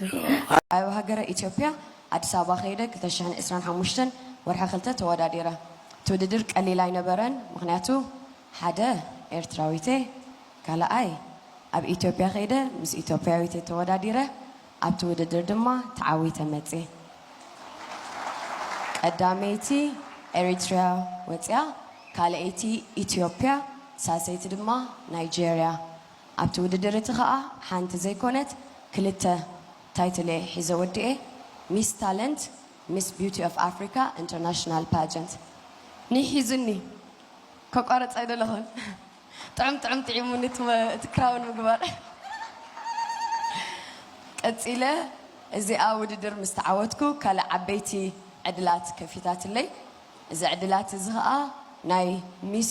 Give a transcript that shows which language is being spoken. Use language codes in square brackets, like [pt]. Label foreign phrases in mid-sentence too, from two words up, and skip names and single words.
[ti] ኣብ ሃገረ ኢትዮጵያ አዲስ አበባ ከይደ 2025 ወርሒ 2 ተወዳዲረ ትውድድር ቀሊል ኣይነበረን ምክንያቱ ሓደ ኤርትራዊቴ ካልኣይ ኣብ ኢትዮጵያ ከይደ ምስ ኢትዮጵያዊቴ ተወዳዲረ ኣብ ትውድድር ድማ ተዓዊተ መጽ ቀዳመይቲ ኤሪትሪያ ወጽያ ካልኣይቲ ኢትዮጵያ ሳሰይቲ ድማ ናይጄሪያ ኣብ ትውድድር እቲ ከዓ ሓንቲ ዘይኮነት ክልተ ታይትል ሒዘ ወዲኤ ሚስ ታለንት ሚስ ቢዩቲ ኦፍ አፍሪካ ኢንተርናሽናል ፓጀንት ንሒዙኒ ከቋረፅ ኣይደለኹን ጥዕም ጥዒሙኒ ትክራውን ምግባር ቀፂለ እዚኣ ውድድር ምስ ተዓወትኩ ካልእ ዓበይቲ ዕድላት ከፊታትለይ እዚ ዕድላት እዚ ከዓ ናይ ሚስ